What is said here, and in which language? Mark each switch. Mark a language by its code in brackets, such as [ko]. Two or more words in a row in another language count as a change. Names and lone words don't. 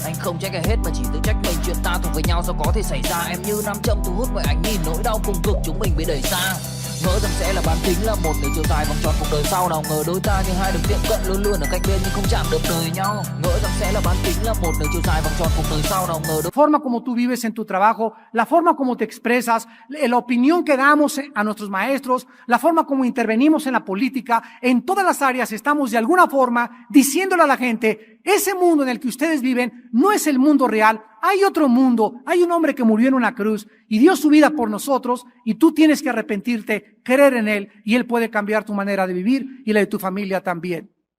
[vi] Anh không trách ai hết mà chỉ tự trách mình, chuyện ta thuộc về nhau sao có thể xảy ra. Em như nam châm thu hút mọi ánh nhìn, nỗi đau cùng cực chúng mình bị đẩy xa. Ngỡ rằng sẽ là bán kính là một đường chiều dài vòng tròn cuộc đời sau, nào ngờ đôi ta như hai đường tiệm cận luôn luôn ở cạnh bên nhưng không chạm được đời nhau. Ngỡ rằng sẽ là bán kính là một đường chiều dài vòng tròn cuộc đời sau, nào ngờ [es] la forma como tú vives en tu trabajo, la forma como te expresas, la opinión que damos a nuestros maestros, la forma como intervenimos en la política, en todas las áreas estamos de alguna forma diciéndole a la gente, ese mundo en el que ustedes viven no es el mundo real, hay otro mundo, hay un hombre que murió en una cruz y dio su vida por nosotros y tú tienes que arrepentirte, creer en él y él puede cambiar tu manera de vivir y la de tu familia también.